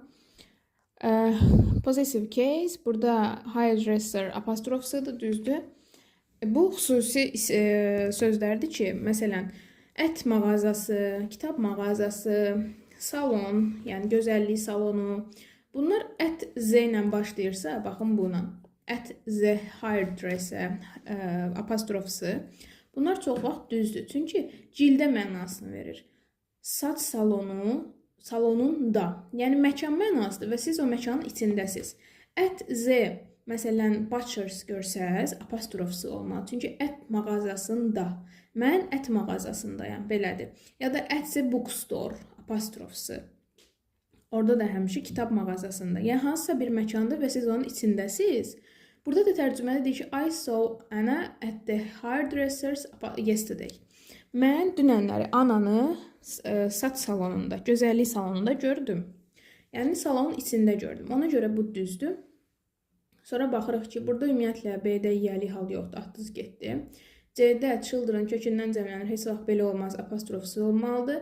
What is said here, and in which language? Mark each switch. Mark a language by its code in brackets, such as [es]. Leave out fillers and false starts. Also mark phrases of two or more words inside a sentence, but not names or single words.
[en] Possessive case, [az] burada hairdresser apostrof S-dır, düzdür. Bu xüsusi sözlərdir ki, məsələn, ət mağazası, kitab mağazası, salon, yəni gözəllik salonu. Bunlar ət Z ilə başlayırsa, baxın buna. [en] At the hairdresser [az] apostrof S. Bunlar çox vaxt düzdür. Çünki cildə mənasını verir. Saç salonu, salonunda. Yəni məkan mənasıdır və siz o məkanın içindəsiz. [en] At the, [az] məsələn, butchers görsəz, apostrof S olmalı. Çünki ət mağazasında. Mən ət mağazasındayam, belədir. Ya da [en] at the bookstore, [az] apostrof S. Orada da həmişə kitab mağazasında. Yəni hansısa bir məkandır və siz onun içindəsiz. Burada da tərcümədə deyir ki, [en] I saw Anna at the hairdressers yesterday. [az] Mən dünənləri Ananı saç salonunda, gözəllik salonunda gördüm. Yəni salonun içində gördüm. Ona görə bu düzdür. Sonra baxırıq ki, burada ümumiyyətlə B-də yəli hal yoxdur, atdız getdi. C-də children kökündən cəmlənir, heç vaxt belə olmaz, apostrof S olmalıdır.